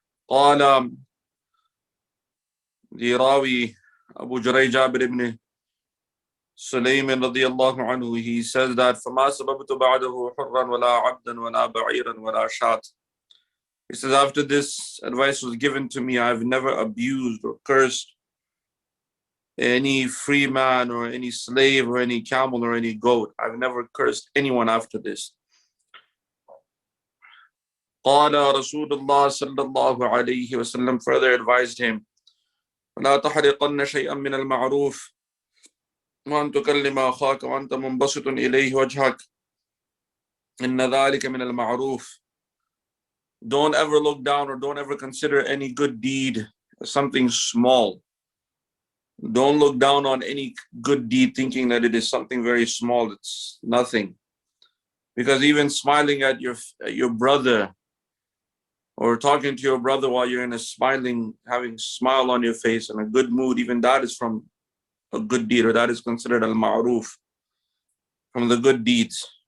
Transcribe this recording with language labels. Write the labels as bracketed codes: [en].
[en] Qala, the Rawi Abu Juray Jabir ibn Sulaym radiyallahu anhu, he says that [ar] فَمَا سَبَبْتُ بَعْدَهُ حُرًّا وَلَا عَبْدًا وَلَا بَعِيرًا وَلَا شَاةً. [en] He says, after this advice was given to me, I've never abused or cursed any free man or any slave or any camel or any goat. I've never cursed anyone after this. [ar] قال رسول الله صلى الله عليه وسلم [en] further advised him, [ar] وَلَا تَحْرِقَنَّ شَيْئًا مِنَ الْمَعْرُوفِ وأن تكلم أخاك وأنت منبسط إليه وجهك إن ذلك من المعروف. [en] Don't ever look down or don't ever consider any good deed as something small. Don't look down on any good deed thinking that it is something very small. It's nothing. Because even smiling at your brother or talking to your brother while you're having a smile on your face and a good mood, even that is from a good deed, or that is considered al-ma'ruf, from the good deeds.